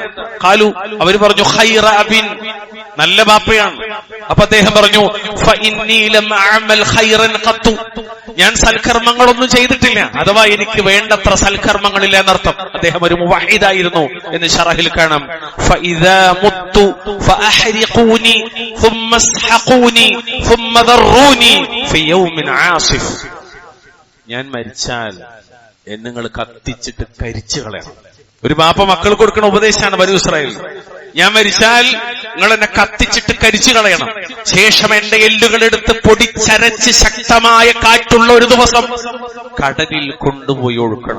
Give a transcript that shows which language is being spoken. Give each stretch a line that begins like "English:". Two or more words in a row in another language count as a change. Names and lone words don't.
Malayalam: ഖാലു, അവര് പറഞ്ഞു,
Arabic: خير أب,
Malayalam: നല്ല ബാപ്പയാണ്. അപ്പൊ അദ്ദേഹം പറഞ്ഞു,
Arabic: فإني لم أعمل خيرا قط,
Malayalam: ഞാൻ സൽക്കർമ്മങ്ങളൊന്നും ചെയ്തിട്ടില്ല, അഥവാ എനിക്ക് വേണ്ടത്ര സൽക്കർമ്മങ്ങളില്ല എന്നർത്ഥം. അദ്ദേഹം ഒരു മുവഹിദായിരുന്നു എന്ന് ശറഹിൽ കാണാം.
Arabic: فإذا مت فأحرقوني ثم اسحقوني ثم ذروني في يوم عاصف.
Malayalam: ഞാൻ മരിച്ചാൽ എന്നെ നിങ്ങൾ കത്തിച്ചിട്ട് കരിച്ചു കളയണം. ഒരു ബാപ്പ മക്കൾ കൊടുക്കുന്ന ഉപദേശമാണ് ബനൂ ഇസ്രായേൽ. ഞാൻ മരിച്ചാൽ നിങ്ങൾ എന്നെ കത്തിച്ചിട്ട് കരിച്ചു കളയണം, ശേഷം എന്റെ എല്ലുകൾ എടുത്ത് പൊടിച്ചരച്ച് ശക്തമായ കാറ്റുള്ള ഒരു ദിവസം കടലിൽ കൊണ്ടുപോയി ഒഴുക്കണം.